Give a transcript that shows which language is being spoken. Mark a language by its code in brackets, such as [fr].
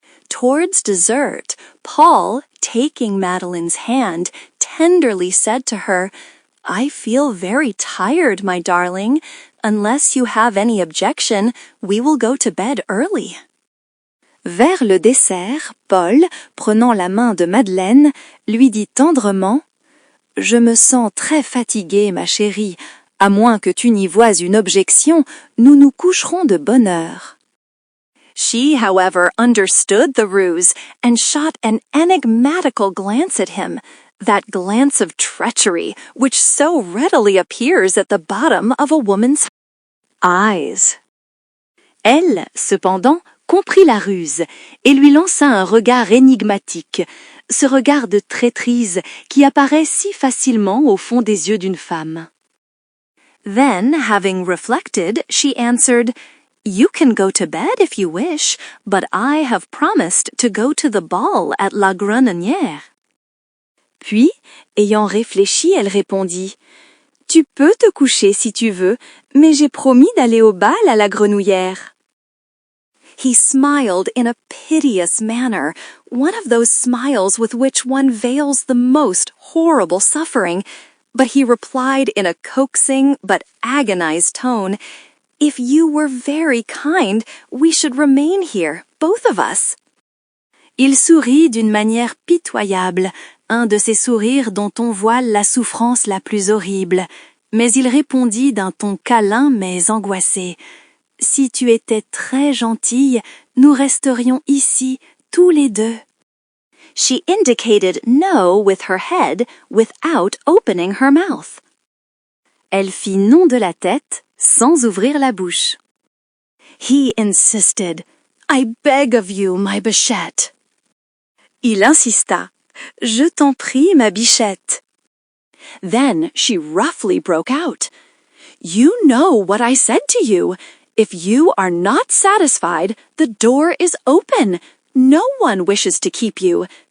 [en] Towards dessert, Paul, taking Madeline's hand, tenderly said to her, "I feel very tired, my darling. Unless you have any objection, we will go to bed early." [fr] Vers le dessert, Paul, prenant la main de Madeleine, lui dit tendrement, "Je me sens très fatigué, ma chérie. À moins que tu n'y voies une objection, nous nous coucherons de bonne heure." [en] She, however, understood the ruse and shot an enigmatical glance at him, that glance of treachery which so readily appears at the bottom of a woman's eyes. [fr] Elle, cependant, comprit la ruse et lui lança un regard énigmatique, ce regard de traîtrise qui apparaît si facilement au fond des yeux d'une femme. [en] Then, having reflected, she answered, "You can go to bed if you wish, but I have promised to go to the ball at La Grenonnière." [fr] Puis, ayant réfléchi, elle répondit, "Tu peux te coucher si tu veux, mais j'ai promis d'aller au bal à la Grenouillère." [en] He smiled in a piteous manner, one of those smiles with which one veils the most horrible suffering, but he replied in a coaxing but agonized tone, "If you were very kind, we should remain here, both of us." [fr] Il sourit d'une manière pitoyable, un de ces sourires dont on voile la souffrance la plus horrible, mais il répondit d'un ton câlin mais angoissé, "Si tu étais très gentille, nous resterions ici, tous les deux." [en] She indicated no with her head without opening her mouth. [fr] Elle fit non de la tête sans ouvrir la bouche. [en] He insisted, "I beg of you, my bichette." [fr] Il insista, "Je t'en prie, ma bichette." [en] Then she roughly broke out, "You know what I said to you. If you are not satisfied, the door is open. No one wishes to keep you.